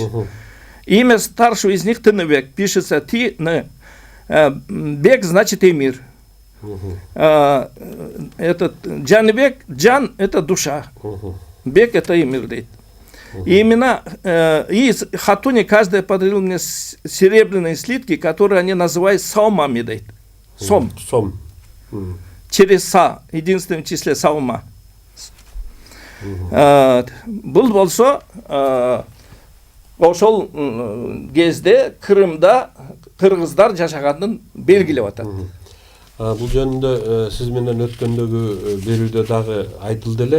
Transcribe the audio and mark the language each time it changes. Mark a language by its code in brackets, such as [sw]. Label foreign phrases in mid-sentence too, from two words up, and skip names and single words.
[ru] Имя старшего из них Тыныбек, пишется Бек значит эмир. Этот Джаныбек, Джан это душа, Бек это эмир, дейт. И имена, и Хатуне каждая подарила мне серебряные слитки, которые они называют саумами, дейт. Сом. Через са, единственном числе саума. [ky] Бул болсо ошол кезде Крымда кыргыздар жашаганын белгилеп атат. Бул жөнүндө сиз менен өткөндөгү берүүдө дагы айтылды эле.